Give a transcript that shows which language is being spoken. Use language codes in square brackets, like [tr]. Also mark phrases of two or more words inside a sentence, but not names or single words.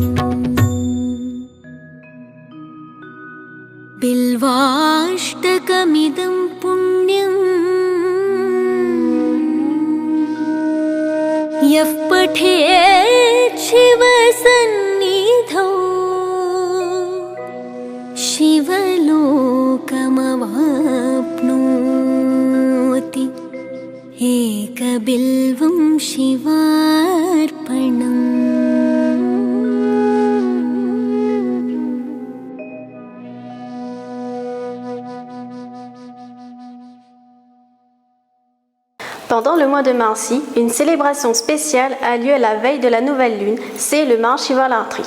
[sa] बिल्वाष्टकमिदं पुण्यम् यः पठेत् शिवसन्निधौ शिवलोकमवाप्नोति एकबिल्वं शिवार्पणम् [fr] Pendant le mois de Marsi, une célébration spéciale a lieu la veille de la nouvelle lune, c'est le Mahashivaratri.